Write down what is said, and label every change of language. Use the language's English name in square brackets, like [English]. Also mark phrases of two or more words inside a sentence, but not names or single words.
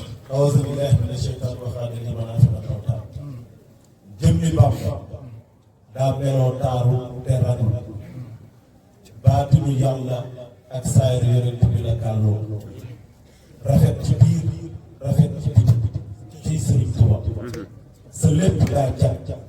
[Arabic] أعوذ بالله من الشيطان الرجيم. لمن أسلم وجهه. [Wolof] Jëmmi Bamba daa meloo taaru te raglu. Baatinu Yàlla ak saayir Yonent bi la gàlloo. Rafet ci biir, rafet ci biti. Ci Sëriñ Tuuba. Sa lépp daa jag.